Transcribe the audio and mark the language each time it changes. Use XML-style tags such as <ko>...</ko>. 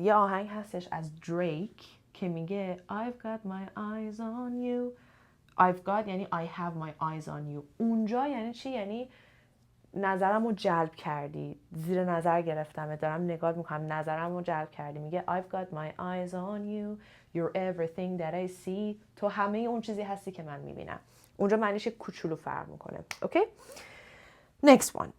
<fa>یه آهنگ هستش از دریک که میگه</fa> <en>I've got my eyes on you. I've got</en> <fa>یعنی</fa> <en>I have my eyes on you.</en> <fa>اونجا یعنی چی؟ یعنی نظرم رو جلب کردی، زیر نظر گرفتم، دارم نگاه میکنم، نظرم رو جلب کردی. میگه</fa> <en>I've got my eyes on you. You're everything that I see.</en> <fa>تو همه اون چیزی هستی که من میبینم. اونجا معنیش کوچولو فرق میکنه.</fa> <en>Okay? Next one.</en>